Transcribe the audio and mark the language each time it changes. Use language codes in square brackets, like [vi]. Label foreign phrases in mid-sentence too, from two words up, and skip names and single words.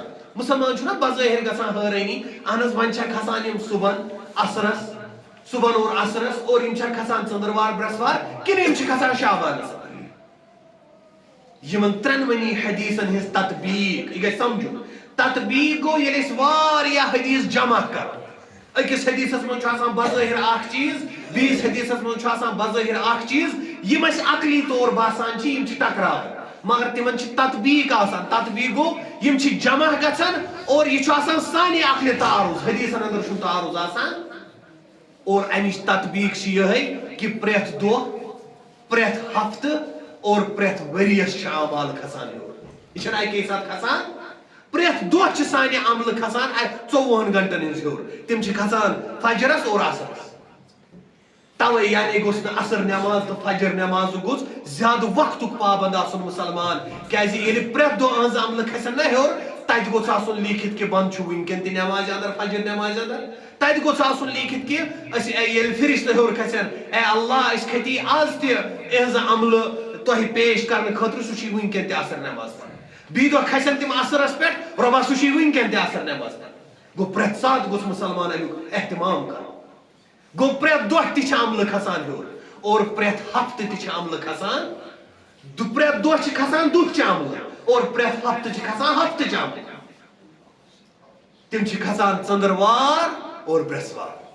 [ks] مُسلمان چھُنہ بظٲہِر گژھان حٲرٲنی اہن حظ وۄنۍ چھا کھسان یِم صبحن عصرس صبحن اور عصرس اور یِم چھا کھسان ژندروار برٛٮ۪سوار کِنہٕ یِم چھِ کھسان شعبانس. یمن ترنونی حدیثن ہز تطبیق یہ گئی سمجھو تطبیق گو یل اس واریاہ حدیث جمع کر اکس حدیثس من آسان بظاہر اخ چیز بیس حدیثس من آسان بظاہر اخ چیز یم اس عقلی طور باسان چھ یم چھ ٹکراو مگر تمن چھ تطبیق آسان تطبیق گو یم چھ جمع گژھان اور یہ چھ آسان سانہ عقل تعارض حدیثن اندر چھ تعارض آسان اور امچ تطبیق چھ یہ کہ پریت دہ پریت ہفتہ اور پریت وریس چھ اعمال کھسان یہ چھنا اکی ساتھ کھسان پریت دہ چھ سانہ عمل کھسان 24 گھنٹن ہنز ہیور تم چھ کھسان فجرس اور عصرس توے یعنی گوس نہ عصر نماز تو فجر نماز گوس زیادہ وقتک پابند آسن مسلمان کیازِ ییٚلہِ پرٛٮ۪تھ دۄہ أہنٛز عملہٕ کھسن نہ ہیوٚر تتہِ گوٚژھ آسُن لیٖکھِتھ کہِ بنٛد چھُ وٕنکٮ۪ن تہِ نمازِ اندر فجر نمازِ اندر تتہِ گوٚژھ آسُن لیٖکھِتھ کہِ أسۍ ییٚلہِ فرشتہٕ ہیوٚر کھسن اے اللہ أسۍ کھٔتی آز تہِ إہنٛزٕ عملہٕ تۄہہِ پیش کرنہٕ خٲطرٕ سُہ چھُے وٕنکٮ۪ن تہِ عصر نماز پران بیٚیہِ دۄہ کھسن تِم عصرس پٮ۪ٹھ رۄبا سُہ چھُے وٕنکٮ۪ن تہِ عصر نماز پران گوٚو پرٛٮ۪تھ ساتہٕ گوٚژھ مُسلمان امیُک احتمام کرُن گو پریت دہ تہ عملہ کھسان ہیور اور پریت ہفتہ تہ عملہ کھسان پریت دہ کھسان دہ چہ عملہ اور پریت ہفتہ کھسان ہفتہ چہ عملہ تم کھسان ژندروار اور برسوار